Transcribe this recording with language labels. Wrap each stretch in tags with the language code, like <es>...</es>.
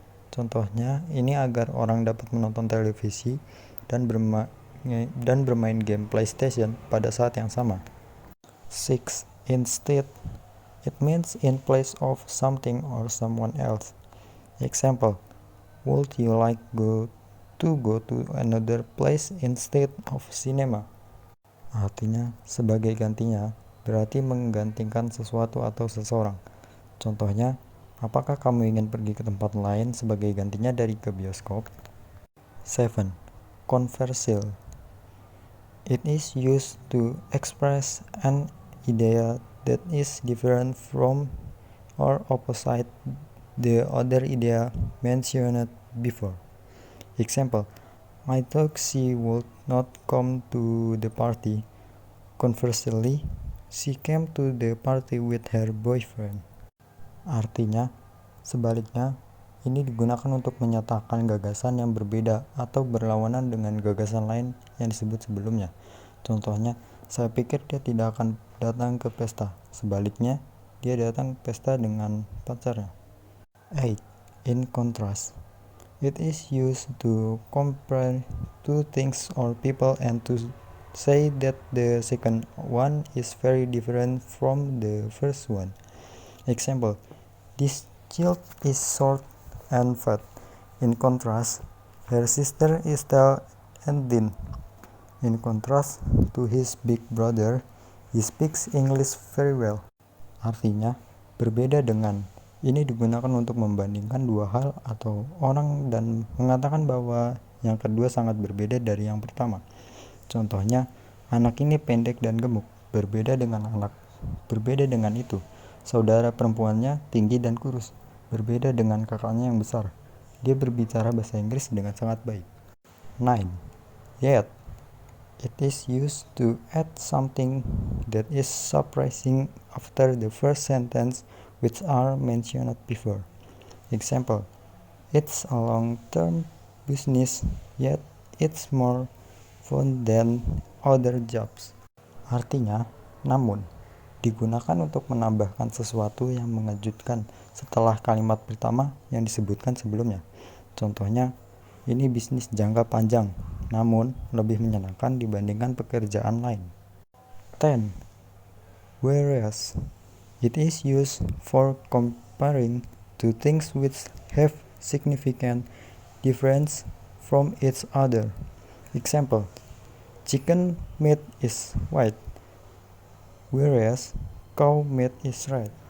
<id>Contohnya, ini agar orang dapat menonton televisi dan bermain game PlayStation pada saat yang sama. 6.</id> <en>Instead, it means in place of something or someone else. Example, would you like to go to another place instead of cinema?</en> <id>Artinya, sebagai gantinya, berarti menggantikan sesuatu atau seseorang. Contohnya, apakah kamu ingin pergi ke tempat lain sebagai gantinya dari ke bioskop?</id> <en>7. Controversial. It is used to express an idea that is different from or opposite the other idea mentioned before. Example, I thought she would not come to the party. Conversely, she came to the party with her boyfriend.</en> <id>Artinya, sebaliknya, ini digunakan untuk menyatakan gagasan yang berbeda atau berlawanan dengan gagasan lain yang disebut sebelumnya. Contohnya, saya pikir dia tidak akan datang ke pesta. Sebaliknya, dia datang ke pesta dengan pacarnya. 8.</id> <en>In contrast, it is used to compare two things or people and to say that the second one is very different from the first one. Example, this child is short and fat. In contrast, her sister is tall and thin. In contrast to his big brother, he speaks English very well.</en> <id>Artinya, berbeda dengan. Ini digunakan untuk membandingkan dua hal atau orang dan mengatakan bahwa yang kedua sangat berbeda dari yang pertama. Contohnya, anak ini pendek dan gemuk, berbeda dengan itu. Saudara perempuannya tinggi dan kurus, berbeda dengan kakaknya yang besar. Dia berbicara bahasa Inggris dengan sangat baik. 9.</id> <en>Yet, it is used to add something that is surprising after the first sentence which are mentioned before. Example, it's a long-term business, yet it's more fun than other jobs.</en> <id>Artinya, namun, digunakan untuk menambahkan sesuatu yang mengejutkan setelah kalimat pertama yang disebutkan sebelumnya. Contohnya, ini bisnis jangka panjang, namun lebih menyenangkan dibandingkan pekerjaan lain. 10.</id> <en>Whereas, It is used for comparing two things which have significant difference from each other. Example, chicken meat is white, whereas cow meat is red.</en>